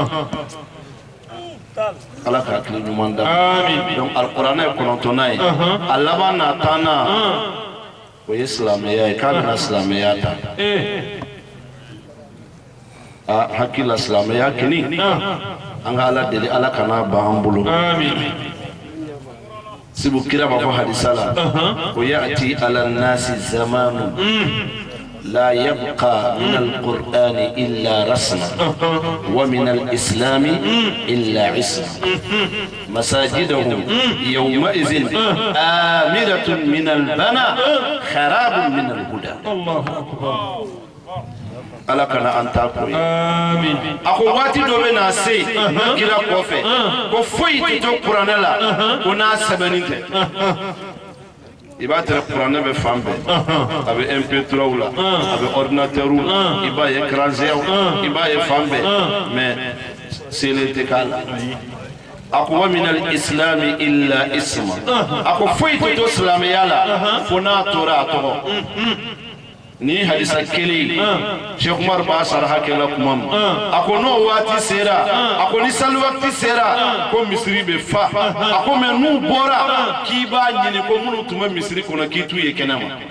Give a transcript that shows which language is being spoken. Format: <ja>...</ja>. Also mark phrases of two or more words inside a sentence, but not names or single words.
<bm>ala k'a tile ɲuman da donc alikuranɛ ye kɔnɔntɔnnan ye a laban n'a tannan o ye silamɛya ye k'a bɛna silamɛya ta a hakili la silamɛya kini an ka ala deli ala kana ban an bolo sibu kira b'a fɔ hadisa la ko</bm> <ar>يأتي على الناس زمان لا يبقى من القرآن إلا رسمه ومن الإسلام إلا اسمه مساجدهم يومئذ عامرة من البناء خراب من الهدى</ar> <bm>ala kana an ta koyi amin ako waati dɔ bɛ na se kira kɔfɛ ko foyi tɛ to kuranɛ la ko n'a sɛbɛnni tɛ i b'a tɛrɛ kuranɛ bɛ fan bɛɛ a bɛ MP3 la a bɛ ordinateur la i b'a ye</bm> <fr>écran géant</fr> <bm>i b'a ye fan bɛɛ mais selen tɛ k'a la a ko</bm> <ar>ومن الإسلام إلا اسمه</ar> <bm>a ko foyi tɛ to silamɛya la fo n'a tora a tɔgɔ ni hadisa kelen Sheikh Umar b'a sara hakɛla kuma ma a ko n'o waati sera a ko ni sali waati sera ko misiri bɛ fa a ko mɛ n'u bɔra k'i b'a ɲini ko minnu tun bɛ misiri kɔnɔ k'i t'u ye kɛnɛ ma</bm>